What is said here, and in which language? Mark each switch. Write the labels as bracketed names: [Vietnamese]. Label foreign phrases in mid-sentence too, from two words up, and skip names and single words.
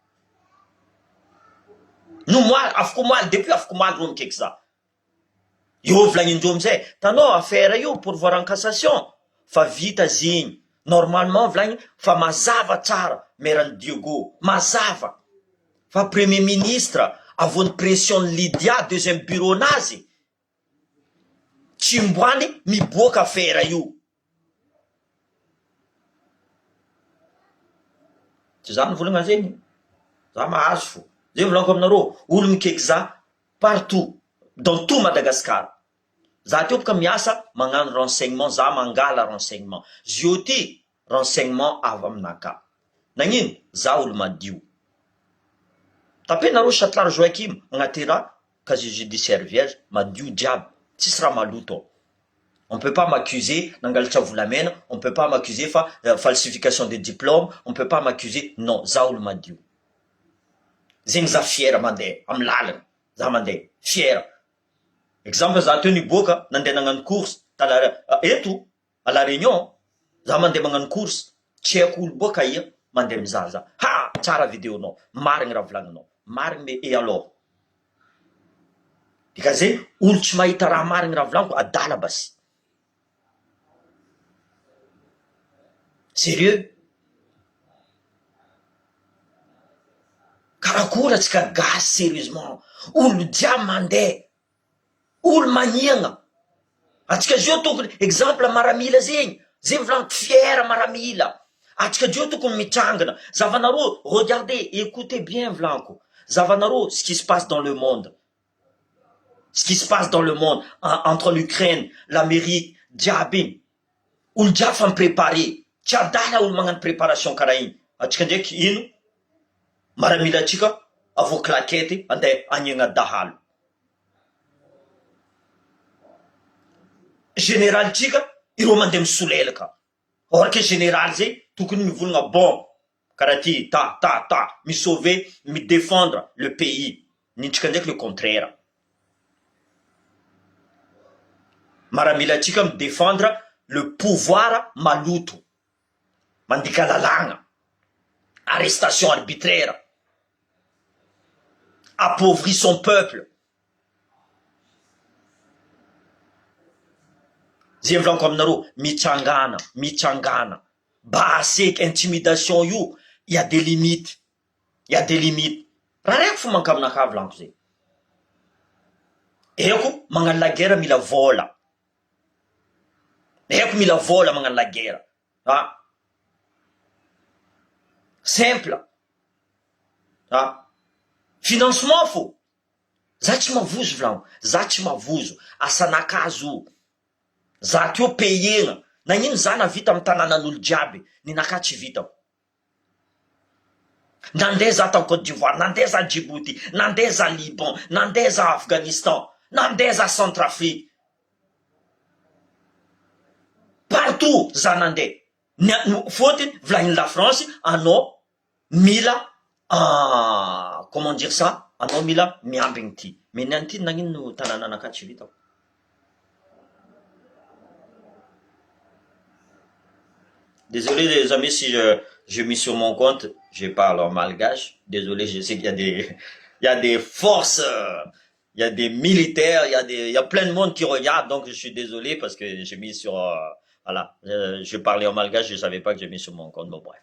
[Malagasy] no moaly afaka moaly depuis afaka moaly ro mikeky za io volagnin'indreo amizay tanao affaire io [French] pourvoir en cassation [Malagasy] fa vita zegny normalement volagny fa mazava tsara merany Diego mazava fa [French] premier ministre [Malagasy] avony pression Lydia [French] deuxième bureau [Malagasy] nazy tsy mboany miboaka affaire io tsy za nivolagna zegny za mahazo fo zay volanko aminareo olo mikeky za [French] partout dans tout Madagascar [Malagasy] za teo boka miasa magnano renseignement za mangala renseignement zio ty renseignement avy aminaka nagnino za olo madio tapenareo Châtelard Joachim agnaty raha [French] casier judiciaire vierge [Malagasy] madio diable tsisy raha maloto [French] on peut pas m'accuser [Malagasy] nangalatra volamena [French] on peut pas m'accuser [Malagasy] fa [French] falsification de diplôme on peut pas m'accuser [Malagasy] non za olo madio zegny za fier mandeha amy lalana za mandeha fier exemple za teo niboaka nandeha nagnano course eto à la réunion za mandeha magnano course tsy haiko olo boaka ia mandeha mizaha ha tsara vidéonao marigny raha volagninao marigny me [French] et alors [Malagasy] dikazay olo tsy mahita raha marigny raha volaniko adala basy sérieux karakory atsika gasy sérieusement olo jiaby mandeha olo maniagna atsika zio tokony exemple maramila zegny zay volaniko fiera maramila atsika zio tokony mitrangana zavanareo [French] regardez écoutez bien [Malagasy] volaniko zavanareo [French] ce qui se passe dans le monde ce qui se passe dans le monde entre l'Ukraine l'Amérique [Malagasy] jiaby igny olo jiaby fa mipréparé tsy adala olo magnano préparation karaha igny atsika ndraiky ino maramila atsika avo klakety andeha aniagna dahalo général tsika ireo mandeha misolelaka or que général zay tokony mivolagna bon karaha ty ta misauver midéfendre [French] le pays [Malagasy] nintsika ndraiky [French] le contraire [Malagasy] maramila atsika midéfendre [French] le pouvoir [Malagasy] maloto mandika lalagna [French] arrestation arbitraire appauvrit son peuple [Malagasy] zay volaniko aminareo mitsangana baseky intimidation io [French] y a des limites [Malagasy] raha raiky fo manka aminaka volaniko zay eko magnano [French] la guerre [Malagasy] mila vola magnano [French] la guerre simple financement [Malagasy] fo za tsy mavozo volaniko za tsy mavozo asanakazo za teo payegna nagnino za navita amy tanànan'olo jiaby ninaka tsy vitako nandeha za tao Côte d'Ivoire nandeha za Djibouti nandeha za Liban nandeha za Afghanistan nandeha za Centrafrique partout za nandeha fôtiny volagny la France anao mila [French] comment dire ça [Malagasy] anao mila miambigny ty mais niany ty nagnino tanànanaka tsy vitako [French] désolé les amis si je mis sur mon compte, je parle en malgache. Désolé, je sais qu'il y a des forces, il y a des militaires, il y a plein de monde qui regarde, donc je suis désolé parce que j'ai mis sur, voilà, je parlais en malgache, je savais pas que j'ai mis sur mon compte, mais bref.